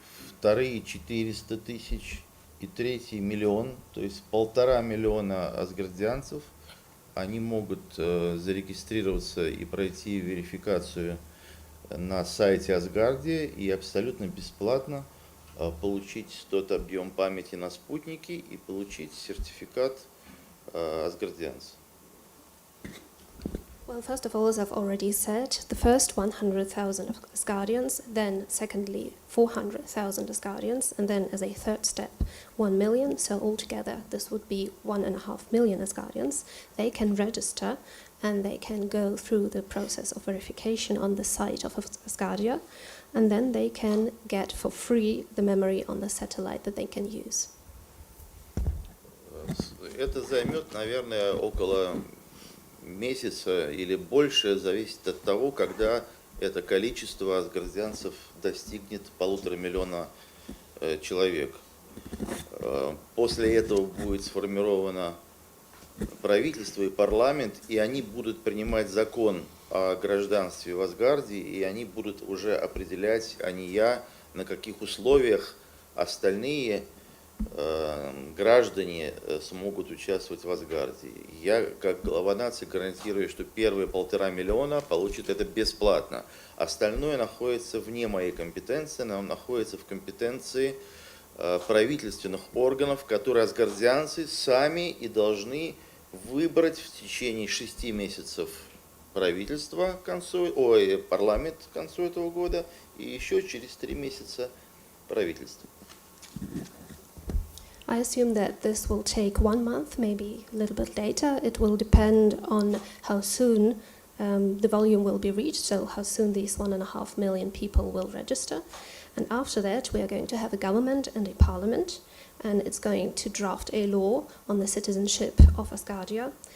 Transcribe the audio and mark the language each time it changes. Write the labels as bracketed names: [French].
[Russian] вторые 400 тысяч и третий миллион, то есть 1,5 миллиона асгардианцев, они могут зарегистрироваться и пройти верификацию на сайте Asgardia и абсолютно бесплатно получить тот объем памяти на спутнике и получить сертификат Asgardians. [English] Well, first of all, as I've already said, the first 100,000 Asgardians, then secondly 400,000 Asgardians, and then as a third step 1 million, so altogether this would be 1.5 million Asgardians. They can register and they can go through the process of verification on the site of Asgardia, and then they can get for free the memory on the satellite that they can use. [Russian] Это займет, наверное, около месяца или больше, зависит от того, когда это количество асгардианцев достигнет 1,5 миллиона человек. После этого будет сформировано правительство и парламент, и они будут принимать закон о гражданстве в Асгардии, и они будут уже определять, а не я, на каких условиях остальные граждане смогут участвовать в Асгардии. Я, как глава нации, гарантирую, что первые 1,5 миллиона получат это бесплатно. Остальное находится вне моей компетенции, оно находится в компетенции правительственных органов, которые асгардианцы сами и должны выбрать в течение 6 месяцев правительство парламент к концу этого года и еще через 3 месяца правительство. [English] I assume that this will take 1 month, maybe a little bit later. It will depend on how soon the volume will be reached, so how soon these 1.5 million people will register. And after that, we are going to have a government and a parliament, and it's going to draft a law on the citizenship of Asgardia.